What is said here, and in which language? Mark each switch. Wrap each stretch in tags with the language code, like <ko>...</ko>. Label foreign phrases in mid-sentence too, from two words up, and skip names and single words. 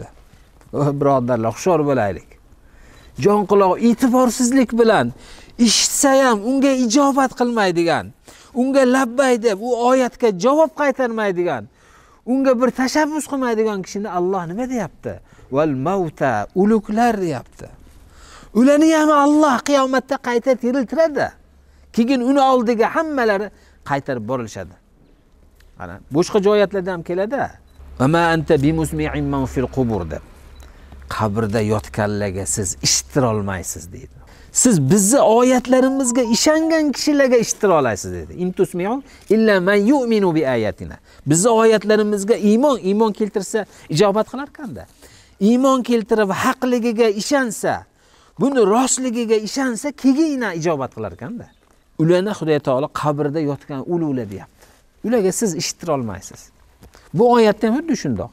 <uz>Birodarlar, hushyor bo'laylik. Jon qulog'i e'tiborsizlik bilan eshitsa ham unga ijobat qilmaydigan, unga labbay deb u oyatga javob qaytarmaydigan, unga bir tashabbus qilmaydigan kishini Alloh nima deyapti?</uz> <ar>وَالْمَوْتَىٰ,</ar> <uz>o'liklar deyapti. Ularni ham Alloh qiyomatda qayta tiriltiradi. Keyin uni oldiga hammalari qaytarib borilishadi. Ana boshqa joyatlarda ham keladi.</uz> <ar>وَمَا أَنْتَ بِمُسْمِعٍ مَنْ فِي الْقُبُورِ deb.</ar> <uz>Qabrda yotganlarga siz eshitira olmaysiz deydi. Siz bizni oyatlarimizga ishongan kishilarga eshitira olasiz dedi.</uz> <ar>إِنْ تُسْمِعُ إِلَّا مَنْ يُؤْمِنُ بِآيَاتِنَا.</ar> <uz>Bizni oyatlarimizga iymon keltirsa ijobat qilar kanda. Iymon keltirib haqligiga ishonsa, buni rostligiga ishonsa, keyin ijobat qilar kanda. Ularni Xudo taolo qabrda yotgan ulug'lar deyapti. Ularga siz eshitira olmaysiz. Bu oyatda ham xuddi shundoq.</uz>